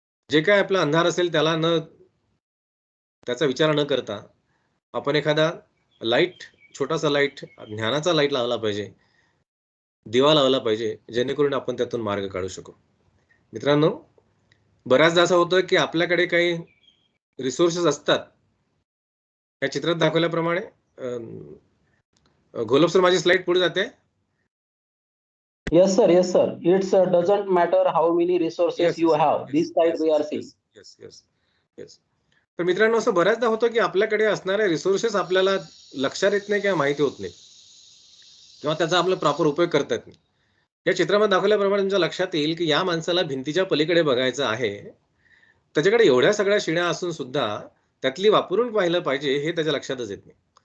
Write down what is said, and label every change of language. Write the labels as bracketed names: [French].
[Marathi] जे काही आपला अंधार असेल त्याचा विचार न करता आपण एखादा लाईट, छोटासा लाईट, ज्ञानाचा लाईट लावला पाहिजे, दिवा लावला पाहिजे, जेणेकरून आपण त्यातून मार्ग काढू शकू. मित्रांनो, बऱ्याचदा असं होतं, की आपल्याकडे काही रिसोर्सेस असतात. या चित्रात दाखवल्याप्रमाणे घोलप सर, माझी स्लाइड पुढे जाते. [English] Yes, sir. Yes, sir. It's doesn't matter how many resources you have. This side we are seeing. Yes. [Marathi] तर मित्रांनो, असं बऱ्याचदा होतं, की आपल्याकडे असणारे रिसोर्सेस आपल्याला लक्षात येत नाही किंवा माहिती होत नाही, किंवा त्याचा आपला प्रॉपर उपयोग करता येत नाही. या चित्रामध्ये दाखवल्याप्रमाणे तुमच्या लक्षात येईल, की या माणसाला भिंतीच्या पलीकडे बघायचं आहे. त्याच्याकडे एवढ्या सगळ्या शिण्या असून सुद्धा त्यातली वापरून पाहिलं पाहिजे, हे त्याच्या लक्षातच येत नाही.